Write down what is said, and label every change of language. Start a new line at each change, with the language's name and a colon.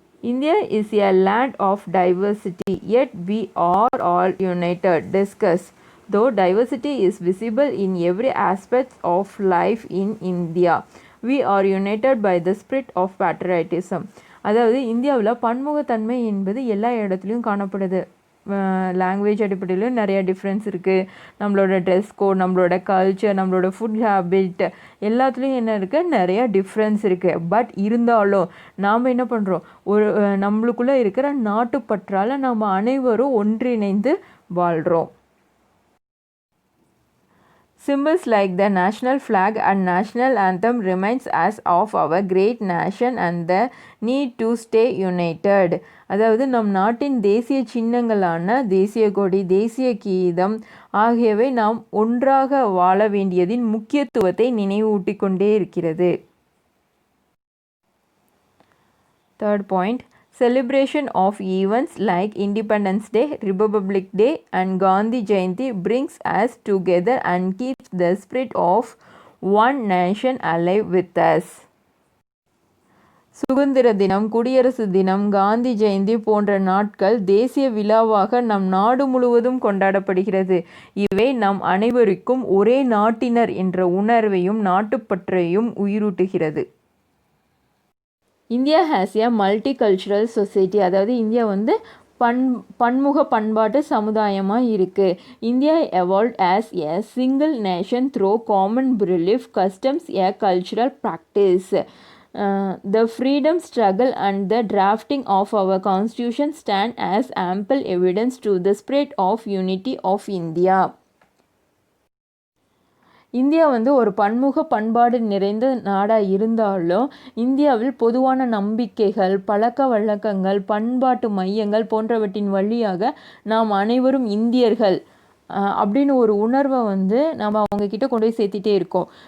English: India is a land of diversity, yet we are all united. Discuss. Though diversity is visible in every aspect of life in India, we are united by the spirit of patriotism.
Tamil: அதாவது இந்தியாவில் பன்முகத்தன்மை என்பது எல்லா இடத்துலையும் காணப்படுது. Language அடிப்படையிலும் நிறையா difference இருக்குது. நம்மளோட ட்ரெஸ் கோட், நம்மளோட கல்ச்சர், நம்மளோட ஃபுட் ஹேபிட் எல்லாத்துலேயும் என்ன இருக்குது, நிறையா டிஃப்ரென்ஸ் இருக்குது. பட் இருந்தாலும் நாம் என்ன பண்ணுறோம், நம்மளுக்குள்ளே இருக்கிற நாட்டுப்பற்றால் நாம் அனைவரும் ஒன்றிணைந்து வாழ்கிறோம்.
English: Symbols like the national flag and national anthem reminds us of our great nation and the need to stay united.
Tamil: அதாவது நம் நாட்டின் தேசிய சின்னங்களான தேசிய கொடி, தேசிய கீதம் ஆகியவை நாம் ஒன்றாக வாழ வேண்டியதின் முக்கியத்துவத்தை நினைவூட்டிக் கொண்டே இருக்கிறது.
English: Third point, celebration of events like Independence Day, Republic Day and Gandhi Jayanti brings us together and keeps the spirit of one nation alive with us.
Tamil: சுதந்திர தினம், குடியரசு தினம், காந்தி ஜெயந்தி போன்ற நாட்கள் தேசிய விழாவாக நம் நாடு முழுவதும் கொண்டாடப்படுகிறது. இவை நம் அனைவருக்கும் ஒரே நாட்டினர் என்ற உணர்வையும் நாட்டுப்பற்றையும் உயிரூட்டுகிறது.
English: India has a multicultural society.
Tamil: அதாவது இந்தியா வந்து பன்முக பண்பாட்டு சமுதாயமாக இருக்குது.
English: India evolved as a single nation through common belief, customs, a cultural practice. The freedom struggle and the drafting of our constitution stand as ample evidence to the spirit of unity of India.
Tamil: India வந்து ஒரு பன்முக பண்பாடு நிறைந்த நாடாக இருந்தாலும் இந்தியாவில் பொதுவான நம்பிக்கைகள், பழக்க வழக்கங்கள், பண்பாட்டு மையங்கள் போன்றவற்றின் வழியாக நாம் அனைவரும் இந்தியர்கள் அப்படின்னு ஒரு உணர்வை வந்து நம்ம அவங்கக்கிட்ட கொண்டு போய் சேர்த்திட்டே இருக்கோம்.